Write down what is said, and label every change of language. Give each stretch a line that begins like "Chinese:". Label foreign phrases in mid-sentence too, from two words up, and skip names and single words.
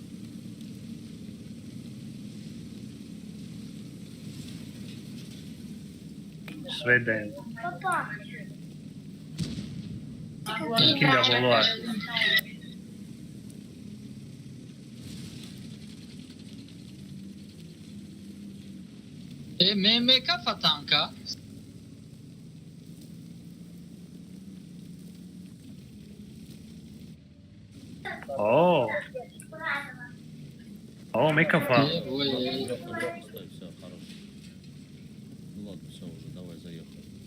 Russian: Сведен. Kinga Boloa. MMK fatanka. О. О, микрофон. Ой, Стой, все, хорошо. Ну ладно, все уже, давай, заехали.